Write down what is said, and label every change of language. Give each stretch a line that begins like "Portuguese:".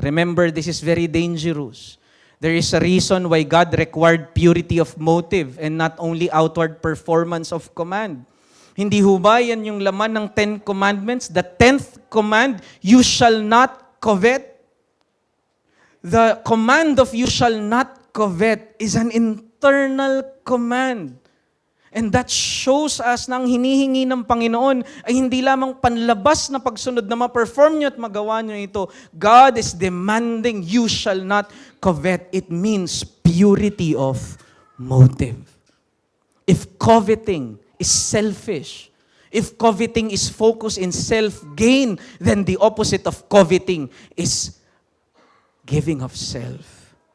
English: Remember, this is very dangerous. There is a reason why God required purity of motive and not only outward performance of command.
Filipino: Hindi ho ba yan yung laman ng
English: 10 Commandments? The 10th command, you shall not covet. The command of you shall not covet is an internal command. And that shows us
Filipino: na ang hinihingi ng Panginoon ay hindi lamang panlabas na pagsunod na ma-perform nyo at magawa nyo ito.
English: God is demanding you shall not covet. It means purity of motive. If coveting is selfish, if coveting is focused in self-gain, then the opposite of coveting is giving of self.